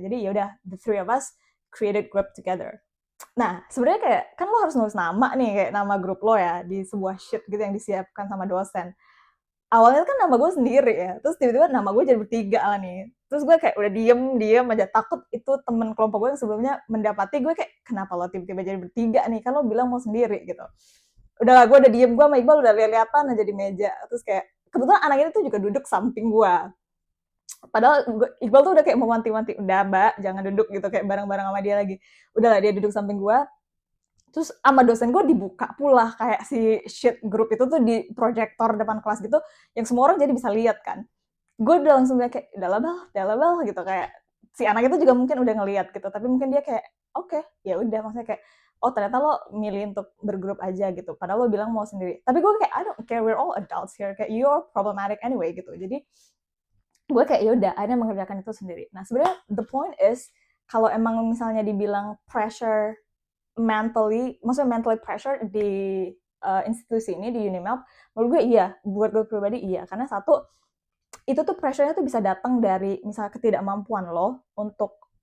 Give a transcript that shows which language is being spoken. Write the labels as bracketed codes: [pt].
[id] Jadi ya udah [en] the three of us created group together. [id] Nah, sebenarnya kayak kan lo harus nulis nama nih, kayak nama grup lo ya di sebuah sheet gitu yang disiapkan sama dosen. Awalnya kan nama gue sendiri ya, terus tiba-tiba nama gue jadi bertiga lah nih. Terus gue kayak udah diem aja, takut itu temen kelompok gue yang sebelumnya mendapati gue kayak kenapa lo tiba-tiba jadi bertiga nih, kan lo bilang mau sendiri gitu. Udah lah, gue udah diem, gue sama Iqbal udah lihat-lihatan aja di meja. Terus kayak kebetulan anak ini tuh juga duduk samping gue. Padahal Iqbal tuh udah kayak mau wanti-wanti, udah mbak jangan duduk gitu kayak bareng-bareng sama dia lagi. Udah lah dia duduk samping gue. Terus sama dosen gue dibuka pula kayak si sheet grup itu tuh di proyektor depan kelas gitu, yang semua orang jadi bisa lihat kan. Gue udah langsung kayak udah lah gitu, kayak si anak itu juga mungkin udah ngelihat gitu, tapi mungkin dia kayak oke, ya udah, maksudnya kayak oh ternyata lo milih untuk bergrup aja gitu, padahal lo bilang mau sendiri. Tapi gue kayak [en] I don't care, we're all adults here, kayak you're problematic anyway gitu. [id] Jadi gue kayak yaudah akhirnya mengerjakan itu sendiri. Nah sebenarnya [en] the point is [id] kalau emang misalnya dibilang pressure maksudnya mentally pressure di institusi ini di Unimap, menurut gue iya, buat gue pribadi iya, karena satu itu tuh pressure-nya tuh bisa datang dari misalnya ketidakmampuan lo untuk